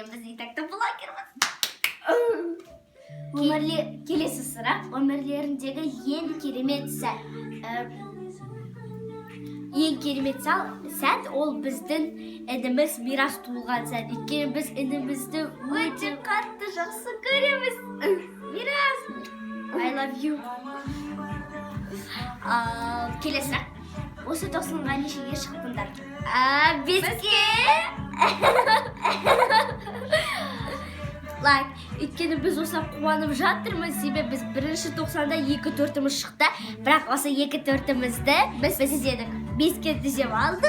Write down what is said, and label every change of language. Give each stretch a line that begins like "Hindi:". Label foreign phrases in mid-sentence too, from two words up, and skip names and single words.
Kazakh: Біз итакты блогерміз. Келесі сұрақ. Өмірлеріндегі ең керемет сәт ол біздің ініміз Мирас туылған сәт. Өйткені біз інімізді өте қатты жақсы көреміз. Мирас,
English: I love you.
Kazakh: Келесі сұрақ. Осы тоқсанға нешеге шықтыңдар? 5-ке. Өйткені біз осы қуанып жатырмыз, себебі біз бірінші 90-да 2-4-іміз шықты, бірақ осы 2-4-імізді біз дедік 5-ке түзеп алдық.